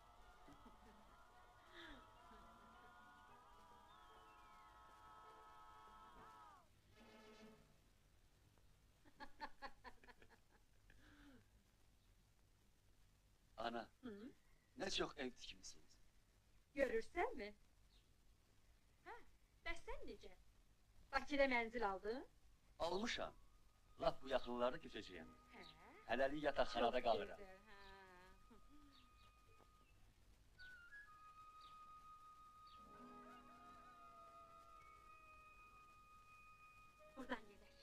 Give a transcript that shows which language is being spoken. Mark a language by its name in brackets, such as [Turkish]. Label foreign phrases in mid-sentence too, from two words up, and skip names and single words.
[Azerbaijani] Ana. Hı? [Turkish] Ne çok ev dikmişsiniz. Görürsen mi? [Azerbaijani] Ha, bəs necə? Bakıda mənzil aldın? Almışam. Laf bu yaxınlarda köçəcəyəm. Hələlik yataqxanada qalıram. Buradan gedək.